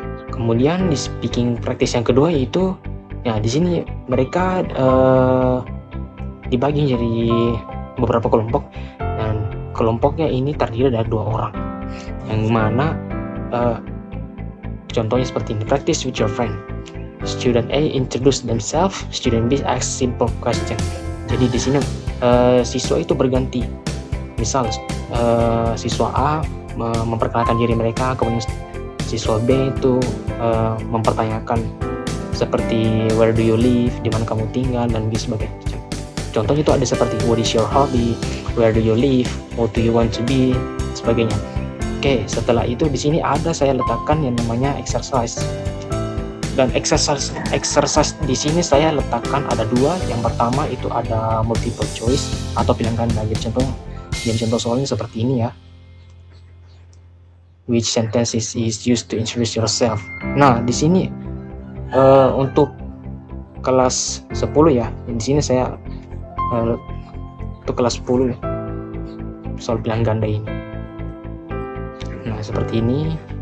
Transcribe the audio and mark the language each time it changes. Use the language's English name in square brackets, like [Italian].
[Indonesian] Kemudian di speaking practice yang kedua yaitu, ya di sini mereka dibagi jadi beberapa kelompok, dan kelompoknya ini terdiri dari 2 orang, yang mana contohnya seperti ini: [English] practice with your friend. Student A introduce themselves, student B ask simple question. [Indonesian] Jadi di sini siswa itu berganti. Misal siswa A memperkenalkan diri mereka, kemudian siswa B itu mempertanyakan seperti [English] where do you live, [Indonesian] di mana kamu tinggal, dan sebagainya. Contohnya itu ada seperti [English] what is your hobby, where do you live, what do you want to be, [Indonesian] sebagainya. Oke, setelah itu di sini saya letakkan yang namanya exercise. Dan exercise di sini saya letakkan ada 2. Yang pertama itu ada multiple choice atau pilihan ganda. Jadi contoh soalnya seperti ini ya. [English] Which sentences is used to introduce yourself? [Indonesian] Nah, di sini untuk kelas 10 ya. Di sini saya untuk kelas 10 soal pilihan ganda ini. Nah, seperti ini.